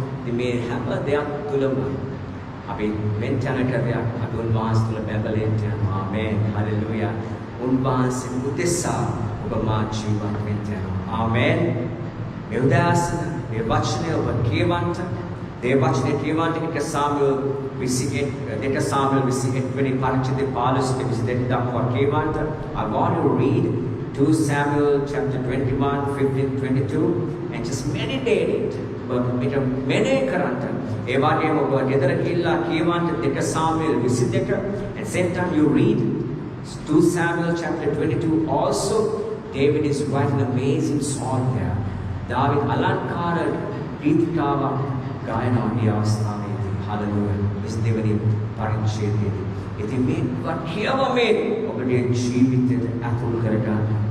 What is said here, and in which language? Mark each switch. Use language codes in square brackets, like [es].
[si] ඉතින් මේ හැම දෙයක් තුලම අපි මෙන්ටනට දෙයක් අදුන් වහන්සේ තුල බැබලෙන්න යනවා. ආමේන්. හලෙලූයා. උන්වහන්සේ උදෙසා ඔබ මා ජීවත් වෙන්න යනවා. ආමේන්. මේ උදෑසන මේ වචනය ඔබ කියවන්න, ඒ වචනේ කියවන්න එක සාමුවෙල් දෙක සාමුවෙල් 28 වෙනි පරිච්ඡේදයේ 15 22 දක්වා කියවන්ට [en] I want to read 2 Samuel chapter 21 15 22 and just meditate it. [si] But මෙනෙහි කරන්න. ඒ වගේම ඔබ ගෙදර ගිහිල්ලා කියවන්ට 2 සාමුවෙල් 22 [en] and same time you read 2 Samuel chapter 22 also. David is writing an amazing song there. [si] David අලංකාර ගීතිකාවක් ගායනා මේ අවස්ථාවේදී. Hallelujah. This දෙවනි පරිච්ඡේදයේදී. ඉතින් මේක කියවමේ ඔබගේ ජීවිතයට අතුල් කරගන්න.